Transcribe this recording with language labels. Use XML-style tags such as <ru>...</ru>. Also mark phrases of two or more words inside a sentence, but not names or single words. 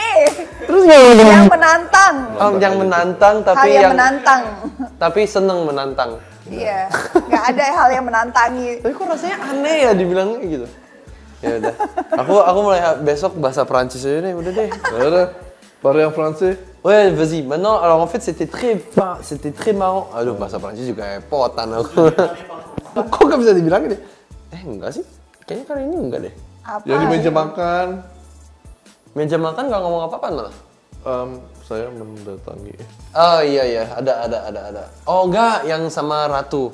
<id>terus Yang menantang. yang menantang Hal tapi yang menantang. tapi seneng menantang. Iya, nggak ada hal yang menantangi. Tapi kok rasanya aneh ya dibilangnya gitu. Ya udah. Aku mulai besok bahasa Prancis aja deh, udah deh.</id> <fr>Ada parler en français. Ouais, vas-y. Maintenant, alors en fait, c'était très marrant.</fr> <id>Aduh, bahasa Prancis juga epotan aku. Kok gak bisa dibilangin deh? Enggak sih. Kayaknya kali ini enggak deh. Apa? Yang di meja makan. Meja makan gak ngomong apa-apaan malah. Saya mendatangi. Oh iya, ada. Oh enggak, yang sama Ratu.</id>